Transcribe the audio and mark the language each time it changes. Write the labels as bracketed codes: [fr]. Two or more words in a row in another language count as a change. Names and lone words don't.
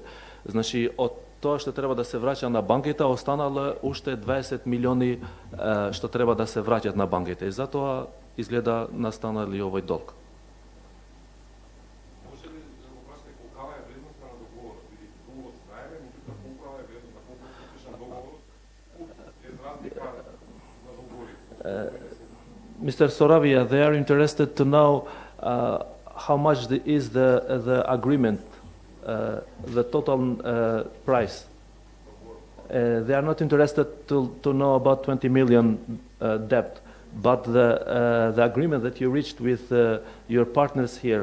[mk] Значи од тоа што треба да се враќа на банките, останало уште 20 милиони што треба да се враќат на банките. И затоа изгледа настанали овој долг. Може ли да го прашате колкава е вредноста на договорот? Бидејќи договорот знаеме, меѓутоа колкава е вредноста, колку е подпишан договорот, е разлика на договорите. [en] Mr. Soravia, they are interested to know how much is the agreement, the total price. They are not interested to know about 20 million debt, but the agreement that you reached with your partners here.